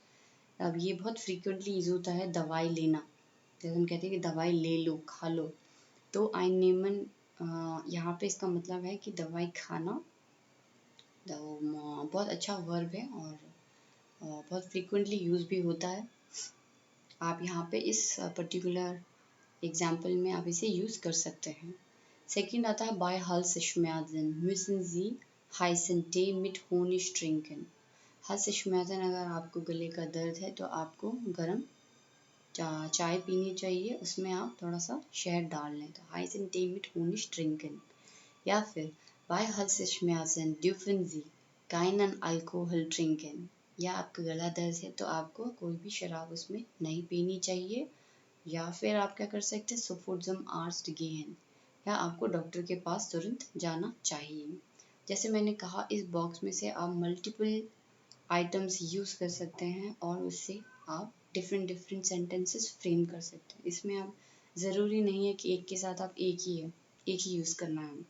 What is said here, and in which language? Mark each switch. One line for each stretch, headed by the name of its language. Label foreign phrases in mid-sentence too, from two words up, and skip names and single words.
Hindi: अब ये बहुत
English: frequently use
Hindi: होता है दवाई लेना, जैसे हम कहते हैं कि दवाई ले लो, खा लो, तो einnehmen यहाँ पे इसका मतलब है कि दवाई खाना। तो बहुत अच्छा वर्ब है और बहुत
English: frequently use
Hindi: भी होता है। आप यहाँ पे इस
English: particular example
Hindi: में आप इसे यूज कर सकते हैं। सेकंड आता है
German: bei Halsschmerzen müssen Sie heißen Tee mit Honig trinken।
Hindi: Halsschmerzen अगर आपको गले का दर्द है तो आपको गर्म चाय पीनी चाहिए, उसमें आप थोड़ा सा शहद डाल लें, तो
German: heißen Tee mit Honig trinken।
Hindi: या फिर
German: bei Halsschmerzen dürfen Sie keinen Alkohol trinken।
Hindi: या आपका गला दर्द है तो आपको कोई भी शराब उसमें नहीं पीनी चाहिए। या फिर आप क्या कर सकते हैं,
German: sofort zum Arzt gehen,
Hindi: या आपको डॉक्टर के पास तुरंत जाना चाहिए। जैसे मैंने कहा, इस बॉक्स में से आप
English: multiple items use
Hindi: कर सकते हैं और उससे आप
English: different different sentences frame
Hindi: कर सकते हैं। इसमें आप ज़रूरी नहीं है कि एक के साथ आप एक ही यूज़ करना है।